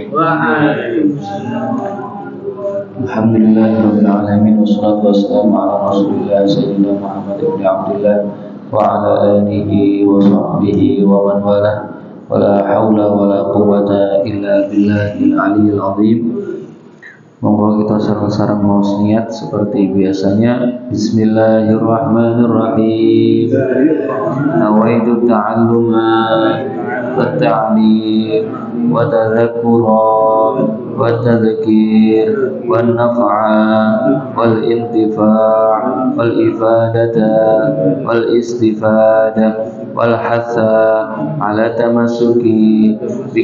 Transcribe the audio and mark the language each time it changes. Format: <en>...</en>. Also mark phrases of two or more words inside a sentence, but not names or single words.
<ar>Waalaikumsalam. الحمد لله رب العالمين والصلاة والسلام على رسول الله سيدنا محمد ابن عبد الله وعلى آله وصحبه ومن والاه. ولا حول ولا قوة إلا بالله العلي العظيم.</ar> <jv>Monggo kita sareng-sareng maos niat</jv> <id>seperti biasanya.</id> <ar>Bismillahirrahmanirrahim. نويت التعلم والتعليم والتذكر والتذكير والنفع والانتفاع' والإفادة والاستفادة والحث على التمسك ب</ar>